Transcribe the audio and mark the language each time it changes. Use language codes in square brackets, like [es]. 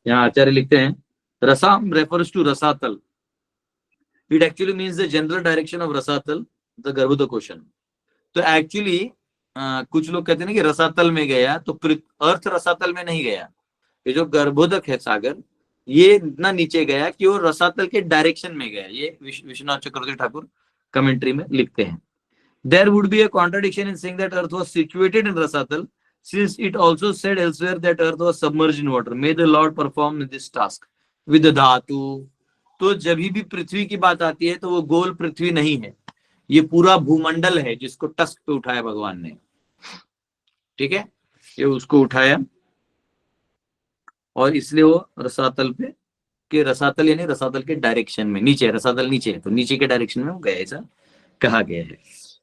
[hi] यहाँ आचार्य लिखते हैं [en] रसाम refers to Rasatal, it actually means the general direction of Rasatal the Garbhodaka ocean. [hi] तो एक्चुअली कुछ लोग कहते हैं ना कि रसातल में गया, तो अर्थ रसातल में नहीं गया। ये जो गर्भोदक है सागर, ये इतना नीचे गया कि वो रसातल के डायरेक्शन में गया। ये विश्वनाथ चक्रवर्ती ठाकुर कमेंट्री में लिखते हैं। [en] There would be a contradiction in saying that Earth was situated in Rasatal, since it also said elsewhere that Earth was submerged in water. May the Lord perform this task with the dhatu. [hi] तो जब भी पृथ्वी की बात आती है तो वो गोल पृथ्वी नहीं है, ये पूरा भूमंडल है जिसको टस्क पे उठाया भगवान ने। ठीक है, ये उसको उठाया और इसलिए वो रसातल पे, कि रसातल यानी रसातल के डायरेक्शन में, नीचे रसातल नीचे है तो नीचे के डायरेक्शन में वो गया, ऐसा कहा गया है।